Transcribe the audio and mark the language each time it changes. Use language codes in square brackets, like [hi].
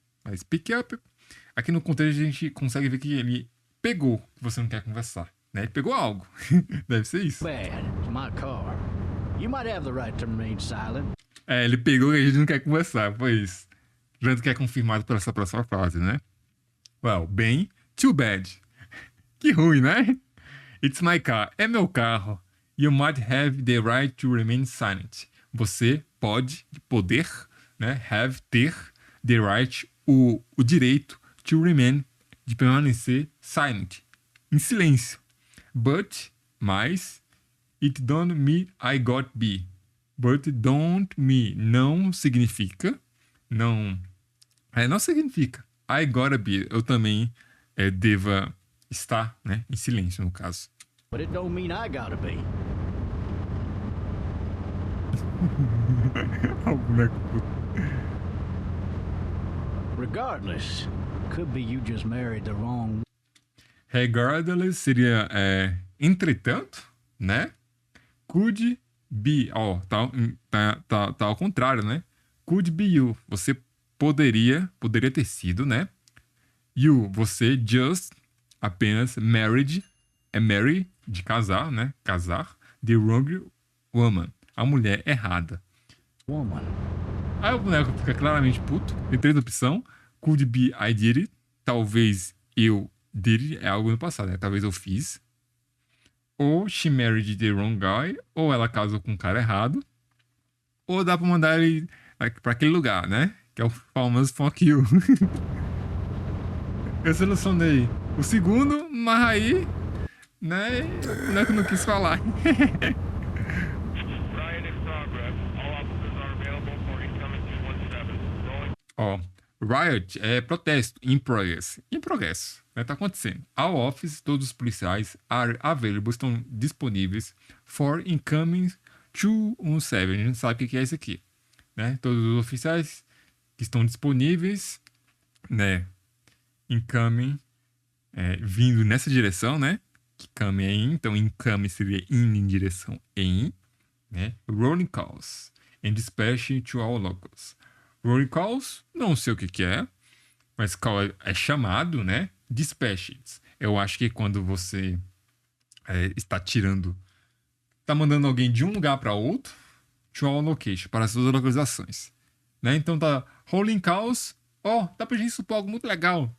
[pt] Mas pick up, aqui no contexto a gente consegue ver que ele pegou o que você não quer conversar, né? Ele pegou algo. Deve ser isso. [en] Bad. It's my car. You might have the right to remain silent. [pt] É, ele pegou e a gente não quer conversar, foi isso. Tanto que é confirmado por essa próxima frase, né? Well, bem, [en] too bad. [pt] Que ruim, né? [en] It's my car. [pt] É meu carro. [en] You might have the right to remain silent. [pt] Você pode, poder, né? Have, ter, the right, o direito to remain, de permanecer silent, em silêncio. [en] But, mas, it don't mean I got be. [pt] But don't me não significa, não significa [en] I gotta be, [pt] eu também deva estar, né, em silêncio no caso. [en] But it don't mean I gotta be. Regardless, could be you just married the wrong. [pt] Regardless seria entretanto, né? Could be, ó, tá ao contrário, né? Could be you, você poderia ter sido, né? You, você just, apenas married, marry, de casar, né? Casar, the wrong woman, a mulher errada. [en] Woman. [pt] Aí o boneco fica claramente puto, tem 3 opções. [en] Could be I did it, [pt] talvez eu did it, é algo no passado, né? Talvez eu fiz. Ou [en] she married the wrong guy, [pt] ou ela casou com um cara errado. Ou dá pra mandar ele pra aquele lugar, né? Que é o famoso [en] fuck you. [pt] Eu solucionei o segundo, mas aí, né? O boneco não quis falar. [en] Riot in progress. All officers are available for incoming 217. Rolling. [pt] Ó, riot é protesto, in progress. Em progresso, né? Tá acontecendo. [en] All offices, [pt] todos os policiais [en] are available, [pt] estão disponíveis [en] for incoming 217. [pt] A gente sabe o que é isso aqui, né? Todos os oficiais que estão disponíveis, né? Incoming, vindo nessa direção, né? Que coming é in, então incoming seria in em direção em, né? [en] Rolling calls and dispatching to all locals. [pt] Rolling calls, não sei o que é, mas call é chamado, né? Dispatches, eu acho que quando você está mandando alguém de um lugar para outro, to all location, para as suas localizações, né? Então tá rolling calls, dá pra gente supor algo muito legal.